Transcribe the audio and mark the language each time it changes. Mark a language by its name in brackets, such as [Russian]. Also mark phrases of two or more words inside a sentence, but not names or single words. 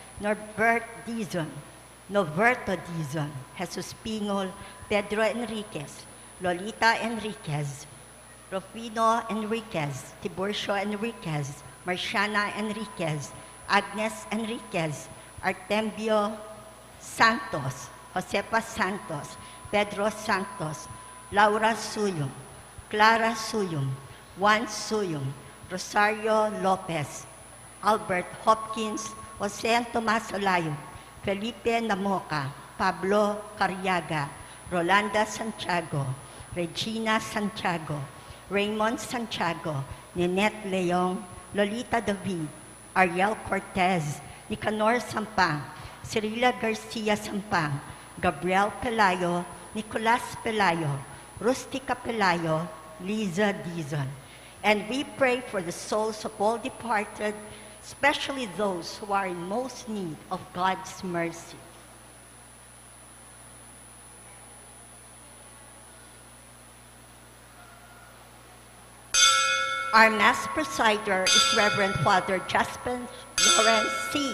[English] Norberto Dizon, Jesus Pingol, Pedro Enriquez, Lolita Enriquez, Rufino Enriquez, Tiburcio Enriquez, Marciana Enriquez, Agnes Enriquez, Artembio Santos, Josefa Santos, Pedro Santos, Laura Suyum, Clara Suyum, Juan Suyum, Rosario Lopez, Albert Hopkins, Jose Tomas Olayo, Felipe Namoca, Pablo Cariaga, Rolanda Santiago, Regina Santiago, Raymond Santiago, Ninette Leong, Lolita David, Ariel Cortez, Nicanor Sampang, Cirila Garcia Sampang, Gabriel Pelayo, Nicolas Pelayo, Rustica Pelayo, Liza Dizon. And we pray for the souls of all departed, especially those who are in most need of God's mercy. Our Mass Presider is Reverend Father Jasper Laurence C.